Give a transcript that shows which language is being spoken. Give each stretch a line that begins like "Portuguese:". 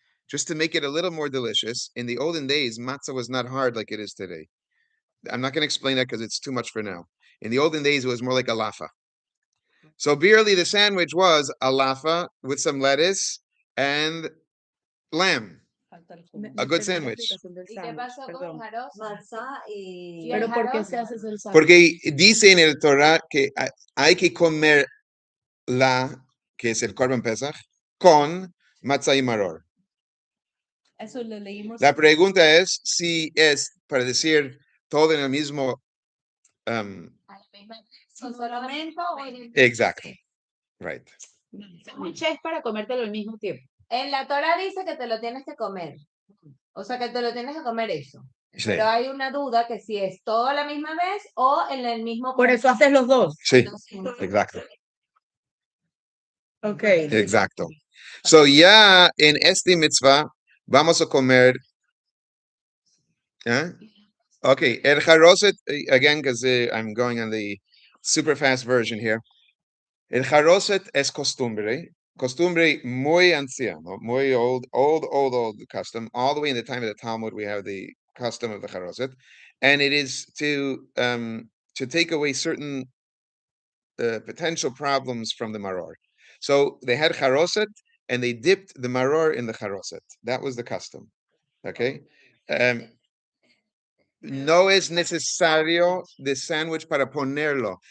English: Just to make it a little more delicious. In the olden days, matzah was not hard like it is today. I'm not going to explain that because it's too much for now. In the olden days, it was more like a lafa. So barely the sandwich was a lafa with some lettuce and lamb. A good sandwich.
Spanish: ¿Y qué pasó con Jaros? Matzá y... Pero ¿por qué se hace el sándwich? Porque dice en el Torah que hay que comer que es el Korban Pesach, con matzah y maror. Eso lo leímos. La pregunta es si es para decir todo en el mismo. ¿Solamente o en... Exacto. Right. Sándwich es para comértelo al mismo tiempo. En la Torah dice que te lo tienes que comer. O sea, que te lo tienes que comer eso. Sí. Pero hay una duda que si es todo a la misma vez o en el mismo... Por eso haces los dos. Sí, exacto.
English: Okay.
Spanish: Exacto. So ya en este mitzvah vamos a comer.
English: Okay, el charoset, again, because I'm going on the super fast version here.
Spanish: El charoset es costumbre muy anciano, muy
English: old custom. All the way in the time of the Talmud, we have the custom of the charoset, and it is to take away certain potential problems from the maror. So they had charoset, and they dipped the maror in the charoset. That was the custom. Okay.
Spanish: No es necesario de sándwich para ponerlo.